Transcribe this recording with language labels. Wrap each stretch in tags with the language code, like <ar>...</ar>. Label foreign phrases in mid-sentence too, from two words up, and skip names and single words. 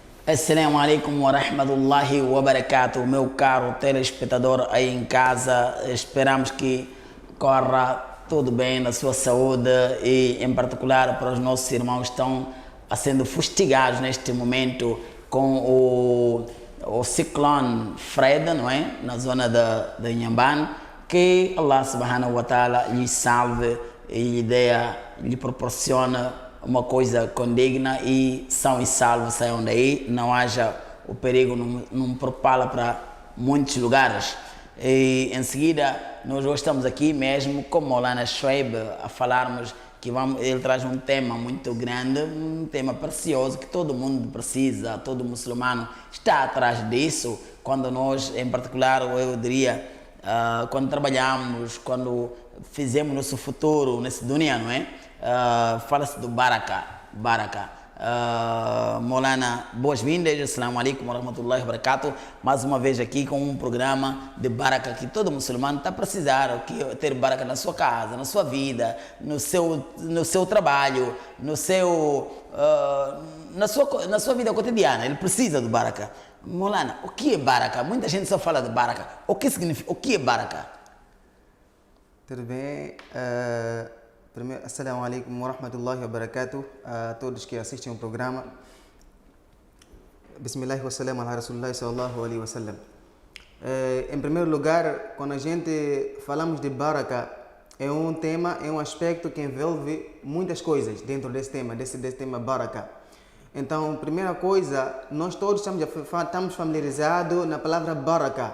<ar>السلام عليكم ورحمة الله وبركاته,</ar> <pt>meu caro telespectador aí em casa. Esperamos que corra tudo bem na sua saúde e, em particular, para os nossos irmãos que estão sendo fustigados neste momento com o ciclone Fred, não é? Na zona de Inhambane. Que</pt> <ar>الله سبحانه وتعالى</ar> <pt>lhe salve e lhe proporciona uma coisa condigna e são e salvos saiam daí, não haja o perigo, não propala para muitos lugares. E em seguida, nós hoje estamos aqui mesmo com Maulana Shoaib a falarmos que ele traz um tema muito grande, um tema precioso que todo mundo precisa, todo muçulmano está atrás disso, quando nós, em particular, eu diria, quando trabalhamos, quando fizemos nosso futuro nesse dunia, não é? Fala-se do Baraka. Maulana, boas-vindas,</pt> <ar>السلام عليكم ورحمة الله وبركاته.</ar> <pt>Mais uma vez aqui com um programa de Baraka que todo muçulmano está a precisar, ter Baraka na sua casa, na sua vida, no seu trabalho, na sua vida cotidiana. Ele precisa do Baraka. Maulana, o que é Baraka? Muita gente só fala de Baraka. O que significa? O que é Baraka? Tudo bem? Primeiro,</pt> <ar>السلام عليكم ورحمة الله وبركاته</ar> <pt>a todos que assistem o programa.</pt> <ar>بسم الله والسلام على رسول الله صلى الله عليه وسلم.</ar> <pt>Em primeiro lugar, quando a gente falamos de Baraka, é um tema, é um aspecto que envolve muitas coisas dentro desse tema Baraka. Então, primeira coisa, nós todos estamos familiarizados na palavra Baraka.</pt>